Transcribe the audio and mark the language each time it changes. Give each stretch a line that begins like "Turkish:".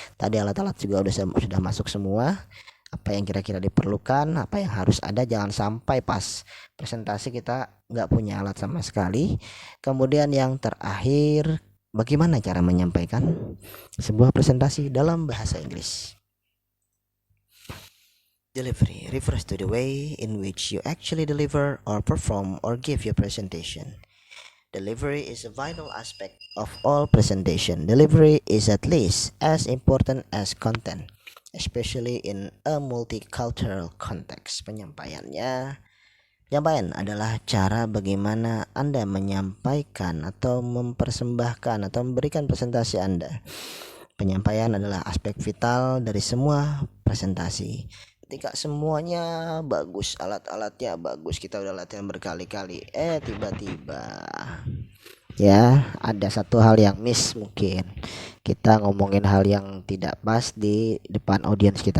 Indonesian: Tadi alat-alat juga sudah masuk semua, apa yang kira-kira diperlukan, apa yang harus ada, jangan sampai pas presentasi kita nggak punya alat sama sekali. Kemudian yang terakhir bagaimana cara menyampaikan sebuah presentasi dalam bahasa Inggris.
English: Delivery refers to the way in which you actually deliver or perform or give your presentation. Delivery is a vital aspect of all presentation. Delivery is at least as important as content, especially in a multicultural context.
Indonesian: Penyampaian adalah cara bagaimana Anda menyampaikan atau mempersembahkan atau memberikan presentasi Anda. Penyampaian adalah aspek vital dari semua presentasi. Ketika semuanya bagus, alat-alatnya bagus, kita udah latihan berkali-kali, tiba-tiba ya ada satu hal yang miss, mungkin kita ngomongin hal yang tidak pas di depan audiens kita.